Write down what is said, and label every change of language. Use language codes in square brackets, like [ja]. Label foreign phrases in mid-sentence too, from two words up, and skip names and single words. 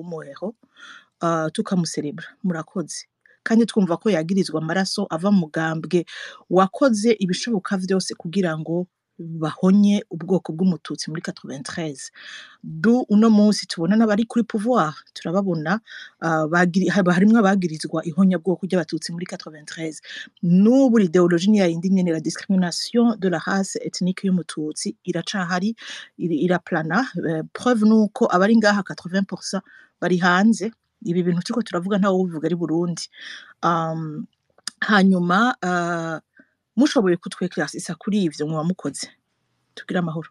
[rn] umu héros tukamucelebra murakoze kandi twumva ko yagirizwa amaraso ava mu mugambwe wakoze ibishoboka vyose kugira ngo bahonye ubwoko bw'umututsi muri 93 uno munsi tubona n'abari kuri pouvoir turababona harimwe abagirizwa ihonya bwoko ry'abatutsi muri 93 n'ubu l'idéologie ni yindi nyene [fr] la discrimination de la race ethnique [rn] y'umututsi iracahari iraplana preuve nuko abari ngaha 80% bari hanze ibi bintu turiko turavuga ntawo bivuga ari Burundi hanyuma mushoboye kutweklasisa kuri ivyo mwamukoze tugira amahoro